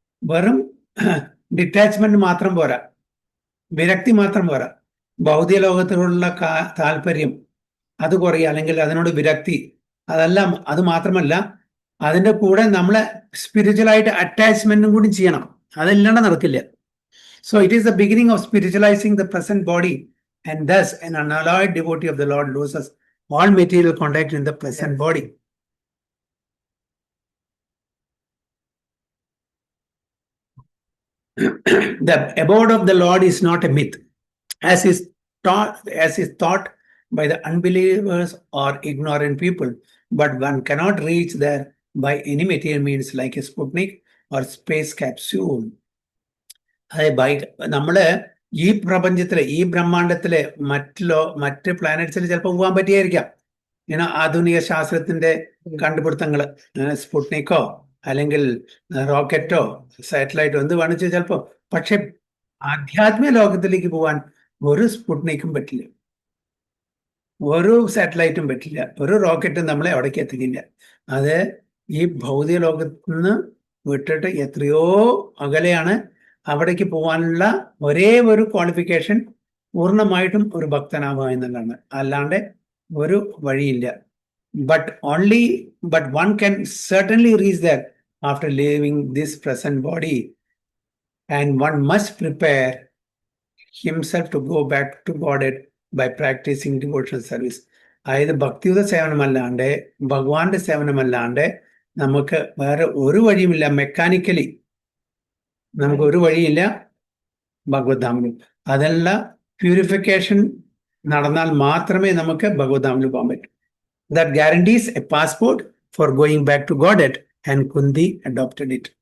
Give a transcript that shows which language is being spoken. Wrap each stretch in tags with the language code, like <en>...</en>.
<ml>വെറും ഡിറ്റാച്ച്മെന്റ് മാത്രം പോരാ, വിരക്തി മാത്രം പോരാ. ഭൗതിക ലോകത്തിലുള്ള താല്പര്യം അത് കുറയുക, അല്ലെങ്കിൽ അതിനോട് വിരക്തി, അതെല്ലാം. അത് മാത്രമല്ല, അതിന്റെ കൂടെ നമ്മളെ സ്പിരിച്വലായിട്ട് അറ്റാച്ച്മെന്റും കൂടി ചെയ്യണം. അതില്ലാണ്ട് നടക്കില്ല.</ml> <en>So it is the beginning of spiritualising the present body, and thus an unalloyed devotee of the Lord loses all material contact in the present body. The abode of the Lord is not a myth, as is thought by the unbelievers or ignorant people, but one cannot reach there by any material means like a Sputnik or space capsule.</en> <ml>നമ്മള് ഈ പ്രപഞ്ചത്തിലെ, ഈ ബ്രഹ്മാണ്ടത്തിലെ മറ്റ് പ്ലാനറ്റ്സിൽ ചിലപ്പോൾ പോകാൻ പറ്റിയായിരിക്കാം. ഇങ്ങനെ ആധുനിക ശാസ്ത്രത്തിന്റെ കണ്ടുപിടുത്തങ്ങള്, സ്പുട്നിക്കോ അല്ലെങ്കിൽ റോക്കറ്റോ സാറ്റലൈറ്റോ എന്ത് വേണിച്ചു ചിലപ്പോ. പക്ഷെ ആധ്യാത്മിക ലോകത്തിലേക്ക് പോകാൻ ഒരു സ്പുട്നിക്കും പറ്റില്ല, ഒരു സാറ്റലൈറ്റും പറ്റില്ല, ഒരു റോക്കറ്റും നമ്മളെ അവിടേക്ക് എത്തിക്കില്ല. അത് ഈ ഭൗതിക ലോകത്ത് നിന്ന് വിട്ടിട്ട് എത്രയോ അകലെയാണ്. അവിടേക്ക് പോകാനുള്ള ഒരേ ഒരു ക്വാളിഫിക്കേഷൻ പൂർണ്ണമായിട്ടും ഒരു ഭക്തനാവുക എന്നുള്ളതാണ്, അല്ലാണ്ട് ഒരു വഴിയില്ല.</ml> <en>But one can certainly reach there after leaving this present body, and one must prepare himself to go back to Godhead by practicing devotional service.</en> <ml>അതായത് ഭക്തിയുത സേവനമല്ലാണ്ട്, ഭഗവാന്റെ സേവനമല്ലാണ്ട് നമുക്ക് വേറെ ഒരു വഴിയുമില്ല. മെക്കാനിക്കലി നമുക്ക് ഒരു വഴിയില്ല ഭഗവത്ധാമിൽ. അതെല്ലാം പ്യൂരിഫിക്കേഷൻ നടന്നാൽ മാത്രമേ നമുക്ക് ഭഗവത്ധാമിൽ പോകാൻ പറ്റൂ.</ml> <en>That guarantees a passport for going back to Godhead, and Kunti adopted it.</en>